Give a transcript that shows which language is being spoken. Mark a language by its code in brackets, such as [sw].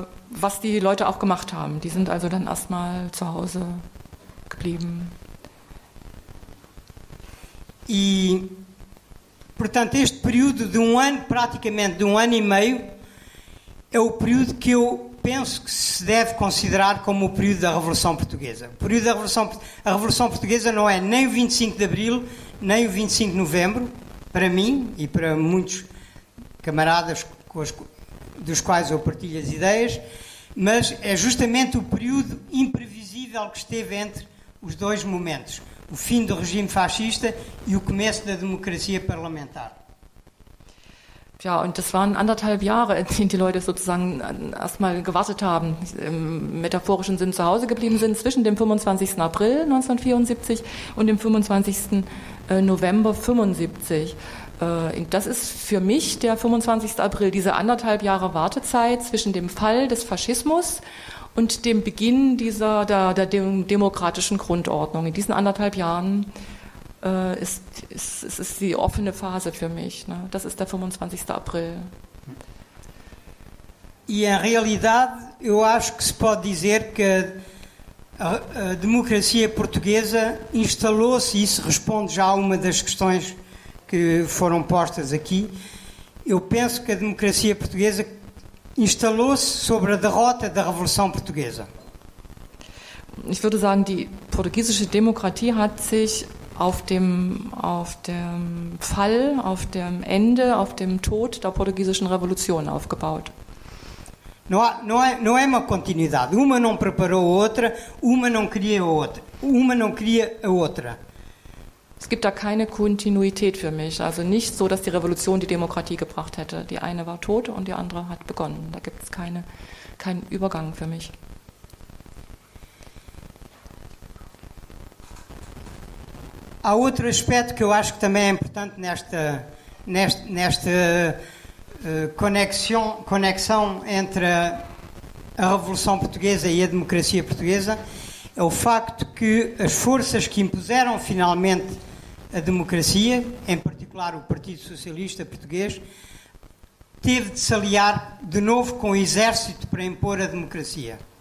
[de] Was die Leute auch gemacht haben. Die sind also dann erstmal zu Hause geblieben. [pt] E, portanto, este período de um ano, praticamente de um ano e meio, é o período que eu penso que se deve considerar como o período da Revolução Portuguesa. A Revolução Portuguesa não é nem o 25 de Abril, nem o 25 de Novembro, para mim e para muitos camaradas dos quais eu partilho as ideias, mas é justamente o período imprevisível que esteve entre os dois momentos, o fim do regime fascista e o começo da democracia parlamentar. [de] Ja, und das waren 1,5 Jahre, in denen die Leute sozusagen erstmal gewartet haben, im metaphorischen Sinn zu Hause geblieben sind, zwischen dem 25. April 1974 und dem 25. November 1975. Das ist für mich der 25. April, diese 1,5 Jahre Wartezeit zwischen dem Fall des Faschismus und dem Beginn der demokratischen Grundordnung. In diesen 1,5 Jahren ist die offene Phase für mich. Ne? Das ist der 25. April. [pt] E em realidade eu acho que se pode dizer que a democracia portuguesa instalou-se, e isso responde já a uma das questões que foram postas aqui. Eu penso que a democracia portuguesa instalou-se sobre a derrota da Revolução Portuguesa. [de] Ich würde sagen, die portugiesische Demokratie hat sich auf dem Fall, auf dem Ende, auf dem Tod der portugiesischen Revolution aufgebaut. [pt] Não é uma continuidade. Uma não preparou a outra, uma não queria a outra. [de] Es gibt da keine Kontinuität für mich. Also nicht so, dass die Revolution die Demokratie gebracht hätte. Die eine war tot und die andere hat begonnen. Da gibt es keinen Übergang für mich. [pt] Há outro aspecto que eu acho que também é importante nesta conexão entre a Revolução Portuguesa e a democracia portuguesa, é o facto que as forças que impuseram finalmente a democracia, em particular o Partido Socialista Português, teve de se aliar de novo com o exército para impor a democracia.